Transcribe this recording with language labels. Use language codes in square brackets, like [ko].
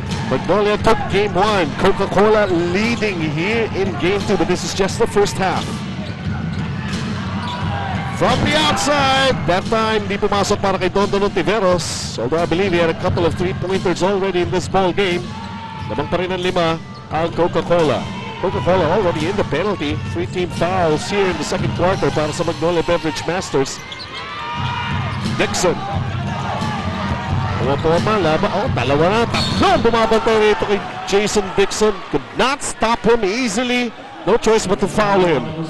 [en] Magnolia took game 1. Coca-Cola leading here in game 2, but this is just the first half. From the outside, that time [tl] di pumasok para kay [en] Dondon Ontiveros. Although I believe he had a couple of 3-pointers already in this ball game. [tl] Lamang pa rin ang 5 ang Coca-Cola. [en] Coca-Cola already in the penalty. 3 team fouls here in the second quarter para sa Magnolia Beverage Masters. Dixon. [tl] Pumapoma, laban. Dalawa na. Tatlo. Bumabantay rito kay Jason Dixon. [en] Could not stop him easily. No choice but to foul him.